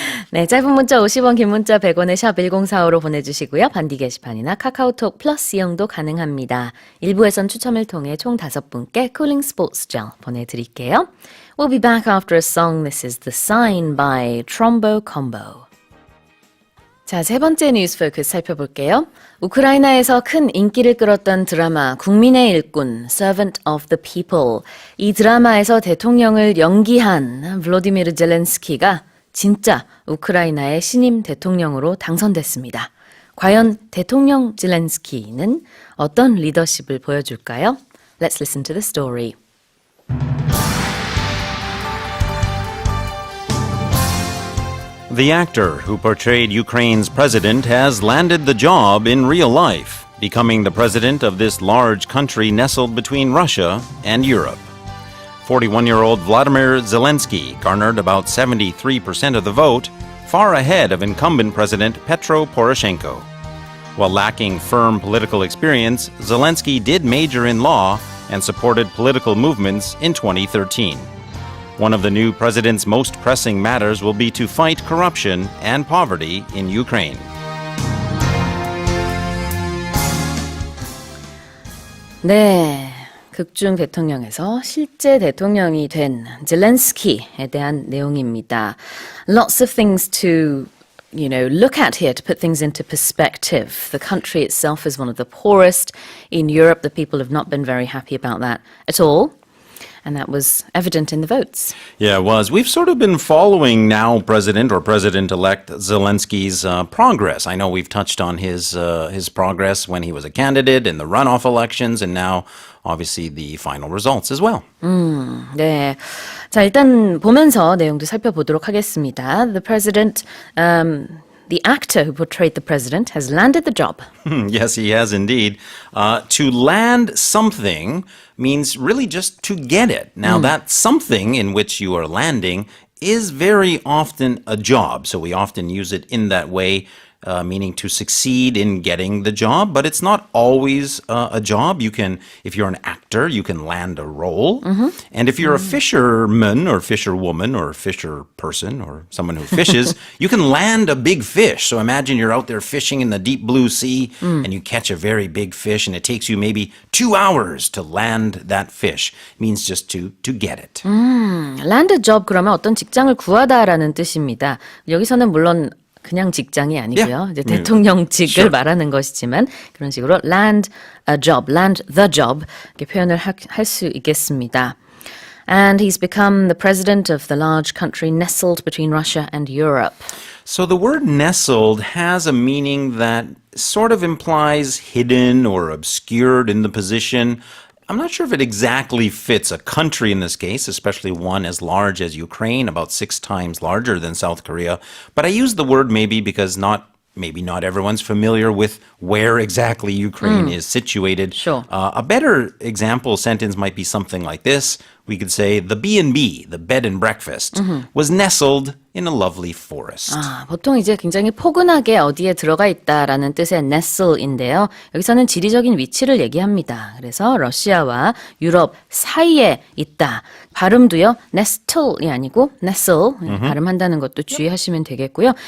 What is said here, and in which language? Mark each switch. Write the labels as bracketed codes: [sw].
[ko] 네, 짧은 문자 50원, 긴 문자 100원의 샵 1045로 보내주시고요. 반디 게시판이나 카카오톡 플러스 이용도 가능합니다. 1부에선 추첨을 통해 총 5분께 쿨링 스포츠 젤 보내드릴게요. [en] We'll be back after a song. This is The Sign by Trombo Combo. [ko] 자, 세 번째 뉴스 포커스 살펴볼게요. 우크라이나에서 큰 인기를 끌었던 드라마 국민의 일꾼 Servant of the People. 이 드라마에서 대통령을 연기한 블로디미르 젤렌스키가 진짜 우크라이나의 신임 대통령으로 당선됐습니다. 과연 대통령 젤렌스키는 어떤 리더십을 보여줄까요? [en] Let's listen to the story. The actor who portrayed Ukraine's president has landed the job in real life. becoming the president of this large country nestled between Russia and Europe. 41-year-old Vladimir Zelensky garnered about 73% of the vote, far ahead of incumbent President Petro Poroshenko. While lacking firm political experience, Zelensky did major in law and supported political movements in 2013. One of the new president's most pressing matters will be to fight corruption and poverty in Ukraine. [ko] 네, 극중 대통령에서 실제 대통령이 된 젤렌스키에 대한 내용입니다. [en] Lots of things to look at here to put things into perspective. The country itself is one of the poorest in Europe. The people have not been very happy about that at all. And that was evident in the votes. Yeah, it was. We've sort of been following now President or President-elect Zelensky's progress. I know we've touched on his progress when he was a candidate in the runoff elections and now obviously the final results as well. [ko] 네. 자, 일단 보면서 내용도 살펴보도록 하겠습니다. [en] The president, the actor who portrayed the president has landed the job. Yes, he has indeed. To land something means really just to get it. Now, that something in which you are landing is very often a job. So we often use it in that way, meaning to succeed in getting the job, but it's not always a job. You can, if you're an actor, you can land a role. And if you're a fisherman or fisherwoman or fisher person or someone who fishes, you can land a big fish. So imagine you're out there fishing in the deep blue sea and you catch a very big fish and it takes you maybe 2 hours to land that fish. It means just to get it. land a job [ko] 그러면 어떤 직장을 구하다라는 뜻입니다. 여기서는 물론 그냥 직장이 아니고요. 이제 대통령직을 말하는 것이지만 그런 식으로 [en] land a job, land the job [ko] 이렇게 표현을 할 수 있겠습니다. [en] And he's become the president of the large country nestled between Russia and Europe. So the word nestled has a meaning that sort of implies hidden or obscured in the position. I'm not sure if it exactly fits a country in this case, especially one as large as Ukraine, about 6 times larger than South Korea. But I use the word maybe because maybe not everyone's familiar with where exactly Ukraine is situated. Sure. A better example sentence might be something like this. We could say the B&B, the bed and breakfast, was nestled in a lovely forest. [ko] 보통 이제 굉장히 포근하게 어디에 들어가 있다라는 뜻의 nestle인데요. 여기서는 지리적인 위치를 얘기합니다. 그래서 러시아와 유럽 사이에 있다. 발음도요. nestle이 아니고 nestle 발음한다는 것도 주의하시면 되겠고요.